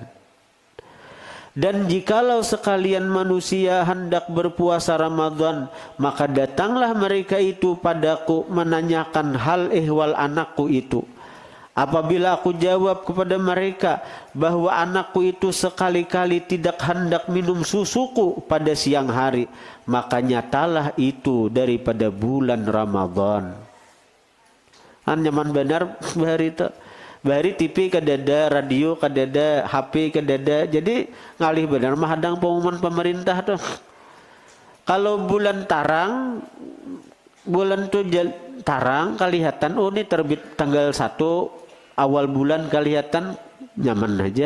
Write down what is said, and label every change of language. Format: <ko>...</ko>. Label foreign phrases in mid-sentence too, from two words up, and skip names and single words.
<id>Dan jikalau sekalian manusia hendak berpuasa Ramadan, maka datanglah mereka itu padaku menanyakan hal ehwal anakku itu. Apabila aku jawab kepada mereka bahwa anakku itu sekali-kali tidak hendak minum susuku pada siang hari, maka nyatalah itu daripada bulan Ramadan.</id> <bjn>Kan nyaman benar bahari itu. Bahari TV kadada, radio kadada, HP kadada. Jadi ngalih benar mahadang pengumuman pemerintah tuh. Kalau bulan tarang, bulan tuh tarang kelihatan, oh ini terbit tanggal 1 awal bulan kelihatan, nyaman aja.</bjn>